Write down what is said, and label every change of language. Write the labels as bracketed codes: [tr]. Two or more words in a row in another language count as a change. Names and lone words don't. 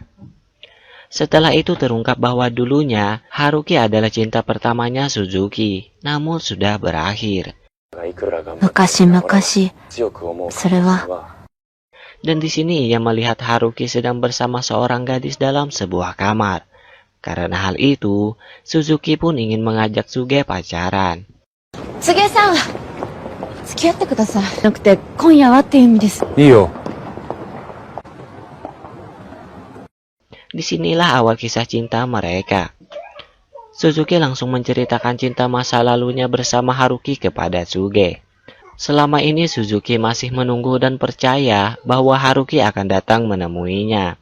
[id] Setelah itu terungkap bahwa dulunya Haruki adalah cinta pertamanya Suzuki, namun sudah berakhir. Dan di sini ia melihat Haruki sedang bersama seorang gadis dalam sebuah kamar. Karena hal itu, Suzuki pun ingin mengajak Tsuge pacaran. [ja] Tsuge-san, 付き合ってください。なくて今夜はっていう意味です。いいよ。 [id] Disinilah awal kisah cinta mereka. Suzuki langsung menceritakan cinta masa lalunya bersama Haruki kepada Tsuge. Selama ini Suzuki masih menunggu dan percaya bahwa Haruki akan datang menemuinya.